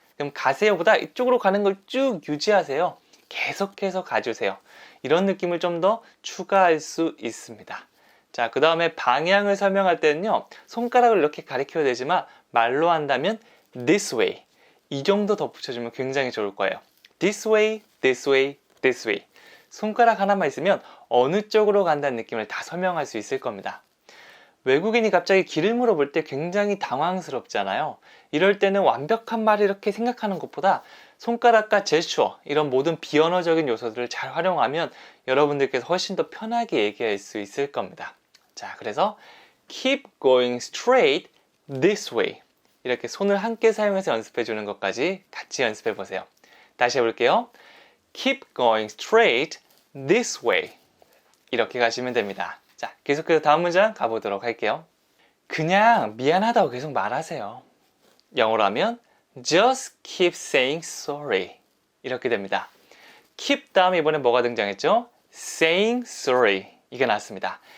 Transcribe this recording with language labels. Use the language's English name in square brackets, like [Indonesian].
[Korean] 그럼 가세요보다 이쪽으로 가는 걸 쭉 유지하세요. 계속해서 가주세요. 이런 느낌을 좀 더 추가할 수 있습니다. 자, 그 다음에 방향을 설명할 때는요, 손가락을 이렇게 가리켜야 되지만 말로 한다면 [English] this way [Korean] 이 정도 덧붙여주면 굉장히 좋을 거예요. [English] this way, this way, this way. [Korean] 손가락 하나만 있으면 어느 쪽으로 간다는 느낌을 다 설명할 수 있을 겁니다. 외국인이 갑자기 길을 물어볼 때 굉장히 당황스럽잖아요. 이럴 때는 완벽한 말을 이렇게 생각하는 것보다 손가락과 제스처 이런 모든 비언어적인 요소들을 잘 활용하면 여러분들께서 훨씬 더 편하게 얘기할 수 있을 겁니다. 자, 그래서 [English] keep going straight this way [Korean] 이렇게 손을 함께 사용해서 연습해 주는 것까지 같이 연습해 보세요. 다시 해볼게요. [English] keep going straight this way [Korean] 이렇게 가시면 됩니다. 자, 계속해서 다음 문장 가보도록 할게요. 그냥 미안하다고 계속 말하세요. 영어로 하면 [English] just keep saying sorry [Korean] 이렇게 됩니다. keep 다음에 이번에 뭐가 등장했죠? [English] saying sorry [Korean] 이게 나왔습니다.